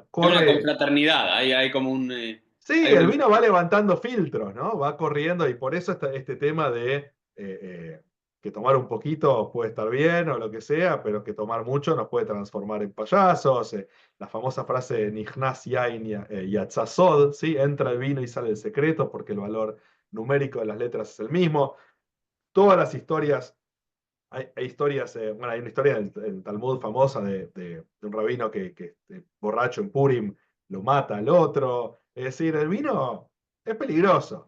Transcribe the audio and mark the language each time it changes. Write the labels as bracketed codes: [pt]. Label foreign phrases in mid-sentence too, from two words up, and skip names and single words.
[es] Hay una corre. confraternidad, hay como Sí, hay el un... vino va levantando filtros, ¿no? Va corriendo y por eso este tema de que tomar un poquito puede estar bien o lo que sea, pero que tomar mucho nos puede transformar en payasos. La famosa frase de [he] נכנס יין יצא סוד, [es] ¿sí? Entra el vino y sale el secreto porque el valor numérico de las letras es el mismo. Todas las historias, hay historias, bueno, hay una historia en Talmud famosa de un rabino que borracho en Purim lo mata al otro. Es decir, el vino es peligroso.